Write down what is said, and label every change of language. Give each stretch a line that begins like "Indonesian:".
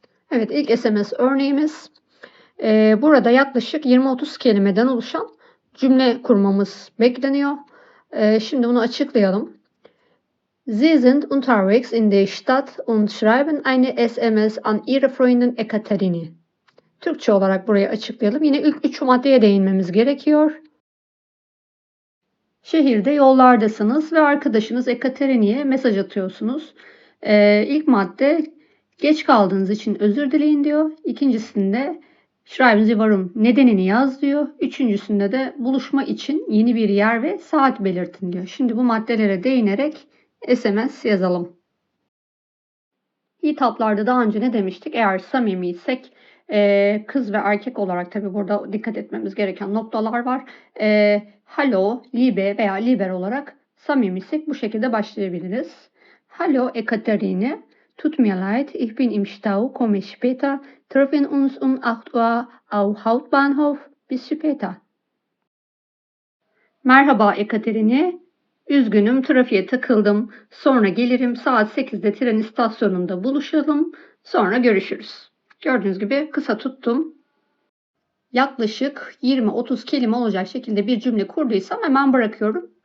Turkish: Evet, ilk SMS örneğimiz. Burada yaklaşık 20-30 kelimeden oluşan cümle kurmamız bekleniyor. Şimdi bunu açıklayalım.
German: Sie sind unterwegs in der Stadt und schreiben eine SMS an Ihre Freundin Ekaterine.
Turkish: Türkçe olarak burayı açıklayalım. Yine ilk 3 maddeye değinmemiz gerekiyor. Şehirde yollardasınız ve arkadaşınız Ekaterine'ye mesaj atıyorsunuz. İlk madde geç kaldığınız için özür dileyin diyor. İkincisinde
German: Schreiben Sie warum
Turkish: nedenini yaz diyor. Üçüncüsünde de buluşma için yeni bir yer ve saat belirtin diyor. Şimdi bu maddelere değinerek SMS yazalım. Hitaplarda daha önce ne demiştik? Eğer samimiysek kız ve erkek olarak tabi burada dikkat etmemiz gereken noktalar var. Hallo, liebe veya liber olarak samimiysek bu şekilde başlayabiliriz.
German: Hallo Ekaterine, tut mir leid, ich bin im Stau, komme später, treffen uns um 8 Uhr auf Hauptbahnhof, bis später.
Turkish: Merhaba Ekaterine, üzgünüm trafiğe takıldım. Sonra gelirim saat 8'de tren istasyonunda buluşalım. Sonra görüşürüz. Gördüğünüz gibi kısa tuttum. Yaklaşık 20-30 kelime olacak şekilde bir cümle kurduysam hemen bırakıyorum.